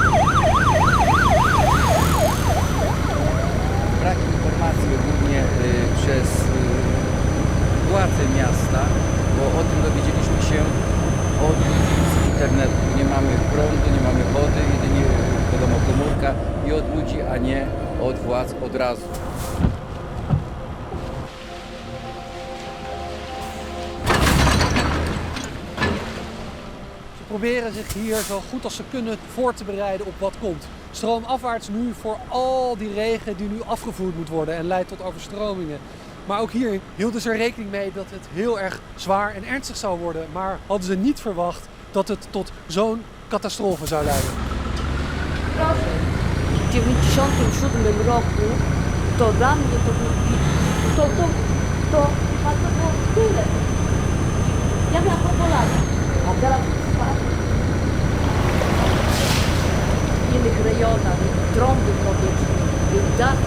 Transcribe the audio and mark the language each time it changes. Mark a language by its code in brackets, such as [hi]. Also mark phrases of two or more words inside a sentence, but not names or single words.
[pl] Brak informacji ogólnie przez władze miasta, bo o tym dowiedzieliśmy się od ludzi z internetu. Nie mamy prądu, nie mamy wody, jedynie wiadomo komórka i od ludzi, a nie od władz od razu. [nl] Ze proberen zich hier zo goed als ze kunnen voor te bereiden op wat komt. Stroomafwaarts nu voor al die regen die nu afgevoerd moet worden en leidt tot overstromingen. Maar ook hier hielden ze er rekening mee dat het heel erg zwaar en ernstig zou worden. Maar hadden ze niet verwacht dat het tot zo'n catastrofe zou leiden. [pl] W 1997 roku to dla mnie to było tyle. Ja miałam po lat, a teraz w innych rejonach, trąby powietrzne, dachy.